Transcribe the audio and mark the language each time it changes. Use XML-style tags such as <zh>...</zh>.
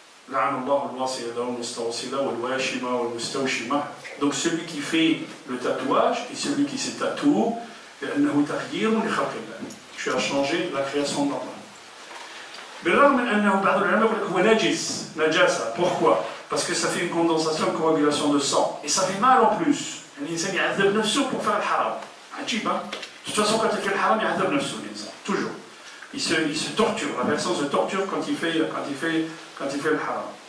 <ar>لعن الله الواصلة والمستوصلة والواشمة والمستوشمة.</ar> <fr>Donc celui qui fait le tatouage et celui qui se tatoue,</fr> <ar>لأنه تغيير لخلق الله.</ar> <fr>Tu as changé la création normale.</fr> <ar>بالرغم من أنه بعض العلماء يقول لك هو نجس نجاسة.</ar> <fr>Pourquoi? Parce que ça fait une condensation, une coagulation de sang. Et ça fait mal en plus.</fr> <ar>الإنسان يعذب نفسه</ar> <fr>pour faire le haram.</fr> <ar>عجيب,</ar> <fr>hein? De toute façon, quand il fait le haram, il</fr> <ar>يعذب نفسه الإنسان.</ar> <fr>Toujours. Il se torture. La personne se torture quand il fait le haram.</fr>